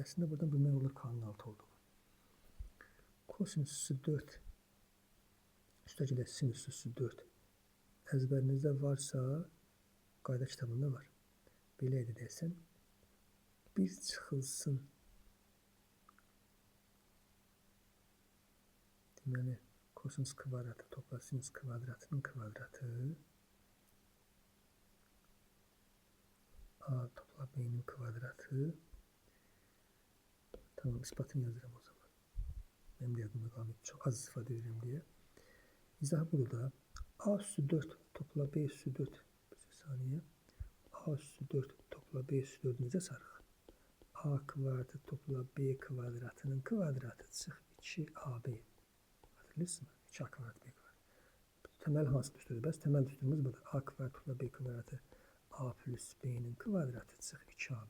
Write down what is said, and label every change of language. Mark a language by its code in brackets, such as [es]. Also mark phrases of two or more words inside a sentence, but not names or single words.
[az] Əslində buradan bilmək olur k-nın 6 olduğu. Kosinüs üstü 4 üstə gələk sinüs üstü 4 əzbərinizdə varsa qayda kitabında var. Belə idi desəm bir çıxılsın. Deməli kosinüs kvadratı topla sinüs kvadratının kvadratı A topla B'nin kvadratı. [tr] Tamam ispatını yazırım o zaman. Benim de yadımda kalmayıp çok az ifade ederim diye. [az] İzah burada. A üstü 4 topla B üstü 4 bir saniye. A üstü 4 topla B üstü 4 necə sarıq? A kvadratı topla B kvadratının kvadratı çıx 2AB. [tr] Hatırlıyorsunuz mu? [az] 2A kvadrat B kvadrat. Temel hansı düsturdur? Bəs temel düsturumuz budur. A kvadrat topla B kvadratı A plus B'nin kvadratı çıx 2AB.